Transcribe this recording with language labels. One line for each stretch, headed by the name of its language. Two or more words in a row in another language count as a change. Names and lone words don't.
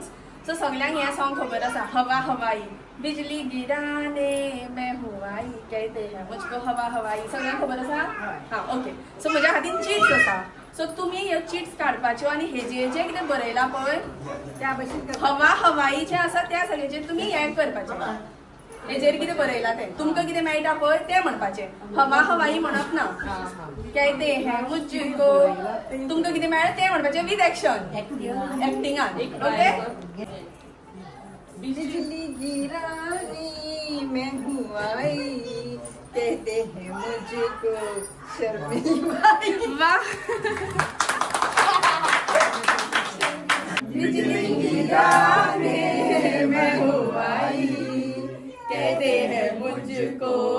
Konkani: सो सगळ्यांक हे सॉंग खबर आसा हवा हवाई.
Hindi: बिजली गिराने मैं हुआई कहते हैं मुझको हवा हवाई.
Konkani: सगळ्यांक खबर आसा? हां ओके. सो म्हज्या हातीन चिट्स आसा. सो तुमी ह्यो चिट्स काडपाच्यो आनी हेजेर जे कितें बरयला पळय त्या भशेन हवा हवाई जे आसा त्या सगळ्याचेर तुमी हें करपाचें. हेजेर कितें बरयला तें तुमकां कितें मेळटा पळय तें म्हणपाचें. हवा हवाई म्हणप ना.
Hindi: कहते हैं मुझको
Konkani: तुमकां कितें मेळ्ळें तें म्हणपाचें
English: with action
Konkani: एक्टिंगान. ओके.
Hindi: बिजली गिरानी मैं हुआई कहते हैं मुझको शर्मिली बाई. वाह. बिजली गिराने मैं हुआई कहते हैं मुझको